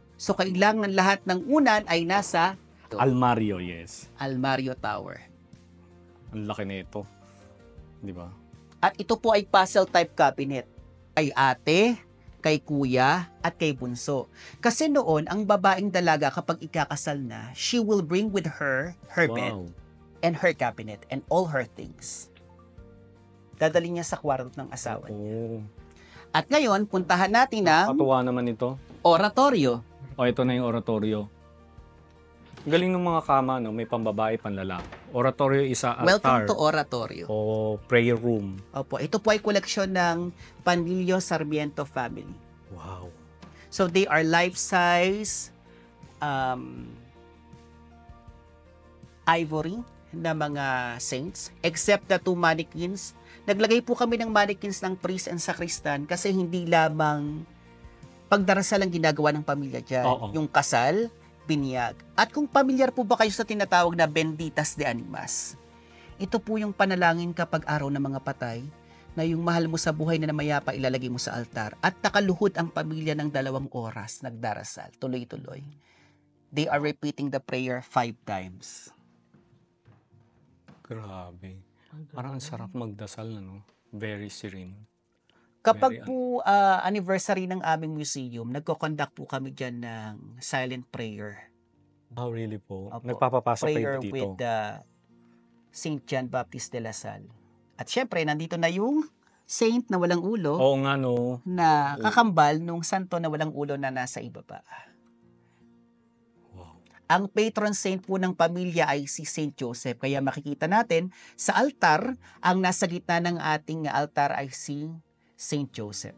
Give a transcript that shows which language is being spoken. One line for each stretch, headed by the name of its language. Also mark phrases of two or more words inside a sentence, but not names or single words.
Filipino: So kailangan lahat ng unan ay nasa Almario, yes. Almario Tower. Ang laki nito. Di ba? At ito po ay puzzle type cabinet. Kay ate, kay kuya, at kay bunso. Kasi noon, ang babaeng dalaga kapag ikakasal na,
English: she will bring with her bed Wow. and her cabinet and all her things.
Filipino: Dadalhin niya sa kwarto ng asawa niya. Oo. At ngayon, puntahan natin ang Katuwa naman ito. oratorio. O, ito na yung oratorio. Galing ng mga kama, no? May pambabae, panlalaki. Oratorio isa altar.
English: Welcome to oratorio. O prayer room.
Filipino: Opo, ito po ay koleksyon ng Panlilio Sarmiento family. Wow.
English: So they are life-size ivory
Filipino: na mga
English: saints, except the 2 mannequins.
Filipino: Naglagay po kami ng mannequins ng
English: priest and sacristan
Filipino: kasi hindi lamang pagdarasal ang ginagawa ng pamilya dyan. Oo. Yung kasal, binyag. At kung pamilyar po ba kayo sa tinatawag na
Spanish: benditas de animas,
Filipino: ito po yung panalangin kapag araw ng mga patay, na yung mahal mo sa buhay na namayapa ilalagay mo sa altar at nakaluhod ang pamilya ng 2 oras nagdarasal, tuloy-tuloy.
English: They are repeating the prayer 5 times.
Filipino: Grabe. Parang ang sarap magdasal, no?
English: Very serene.
Filipino: Kapag
English: Very,
Filipino: po anniversary ng aming museum, nagko-conduct po kami dyan ng silent prayer.
English: Oh, really po?
Filipino: Opo. Nagpapapasok kayo
English: Prayer
Filipino: dito?
English: with Saint John Baptist de la Salle.
Filipino: At syempre, nandito na yung saint na walang ulo Oo nga, no. na kakambal nung santo na walang ulo na nasa ibaba. Wow. Ang
English: patron saint
Filipino: po ng pamilya ay si Saint Joseph. Kaya makikita natin sa altar, ang nasa gitna ng ating altar ay si Saint Joseph.